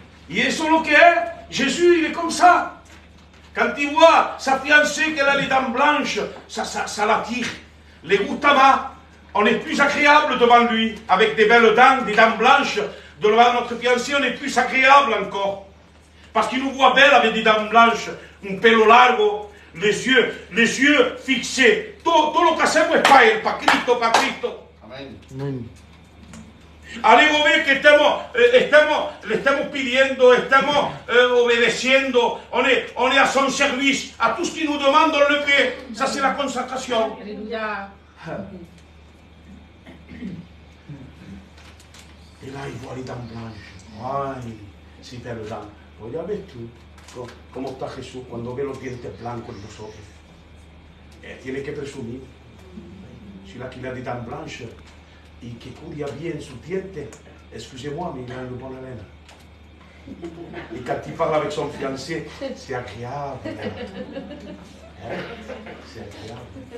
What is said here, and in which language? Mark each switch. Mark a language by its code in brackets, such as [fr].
[fr] Et c'est ce que Jésus, il est comme ça. Quand il voit sa fiancée qu'elle a les dents blanches, ça l'attire. [es] Les gusta más, [fr] on est plus agréable devant lui, avec des belles dents, des dents blanches. Devant notre fiancé, on est plus agréable encore. Parce qu'il nous voit belle avec des dents blanches, [es] un pelo largo, [fr] les yeux fixés. [es] Todo lo que hacemos es para él, para Cristo, para Cristo. Amén. Algo ve que le estamos pidiendo, estamos obedeciendo, [fr] on est à son service, à tout ce qu'il nous demande, on le fait. Ça, c'est la consacration. Alléluia. Et là, il voit les dents blanches. Ay, si belles dents. Oye, ves tú cómo está Jesús cuando ve los dientes blancos en nosotros. Tiene que presumir. Si là qu'il a des dents blanches et qu'il [es] cuida bien sus dientes, [fr] excusez-moi, mais il a une bonne haleine. Et quand il parle avec son fiancé, c'est agréable. C'est agréable.